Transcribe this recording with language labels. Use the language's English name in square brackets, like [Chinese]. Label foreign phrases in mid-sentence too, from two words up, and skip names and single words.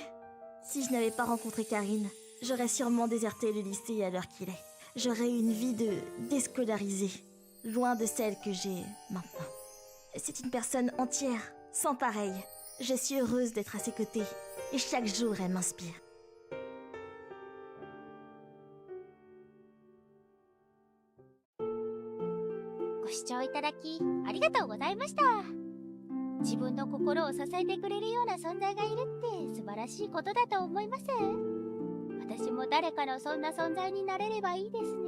[French] Si je n'avais pas rencontré Karine, j'aurais sûrement déserté le lycée à l'heure qu'il est. J'aurais eu une vie de déscolarisée, loin de celle que j'ai maintenant. C'est une personne entière, sans pareil. Je suis heureuse d'être à ses côtés, et chaque jour elle m'inspire. [Japanese] ご視聴いただきありがとうございました。自分の心を支えてくれるような存在がいるって素晴らしいことだと思います。私も誰かのそんな存在になれればいいですね。